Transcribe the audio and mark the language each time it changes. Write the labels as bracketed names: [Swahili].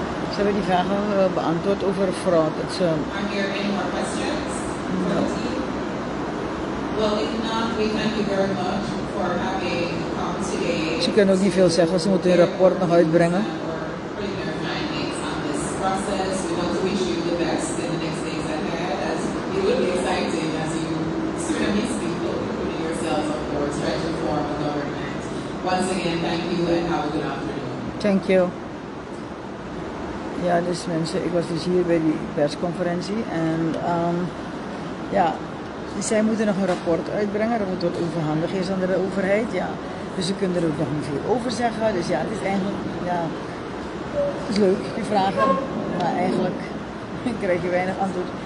[Dutch] Ze hebben die vragen beantwoord over fraud. [English] Are there any more questions? No. Well, if not, we thank you very much for having come today. [Dutch] Ze kunnen ook niet veel zeggen, ze moeten hun rapport nog uitbrengen. [English] Putting their findings on this process. We want to wish you the best in the next days ahead, as it will be exciting as you soon meet people, putting yourselves on board, trying to form a government. Once again, thank you and have a good afternoon. Thank you. [Dutch] Ja, dus mensen, ik was dus hier bij die persconferentie en ja, zij moeten nog een rapport uitbrengen dat het overhandigd is aan de overheid, ja. Dus ze kunnen er ook nog niet veel over zeggen, dus ja, het is eigenlijk, ja, het is leuk, die vragen, maar eigenlijk krijg je weinig antwoord.